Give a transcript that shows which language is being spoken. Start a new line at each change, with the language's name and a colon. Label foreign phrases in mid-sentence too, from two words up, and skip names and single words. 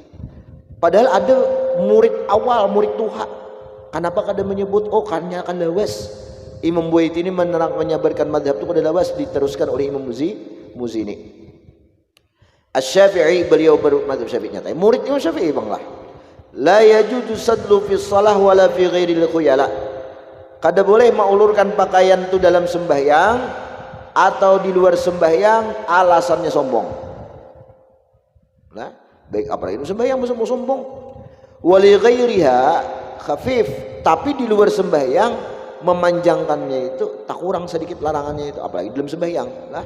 Banjar: Padahal ada murid awal, murid tuha. Kenapa kada menyebut karena akan lawas? Imam Buaiti ini menyabarkan madhab itu pada lawas, diteruskan oleh Imam Muzini. Asy-Syafi'i, beliau bermadhab Syafi'i nyata. Murid Imam Syafi'i banglah.
Arabic: La yajuzu sadlu fi shalah wala fi ghairil khuyala.
Banjar: Kada boleh mengulurkan pakaian itu dalam sembahyang atau di luar sembahyang alasannya sombong. Nah, baik apalagi sembahyang mau sombong.
Arabic: Wali ghairiha khafif,
Banjar: tapi di luar sembahyang memanjangkannya itu tak kurang sedikit larangannya itu, apalagi dalam sembahyang lah.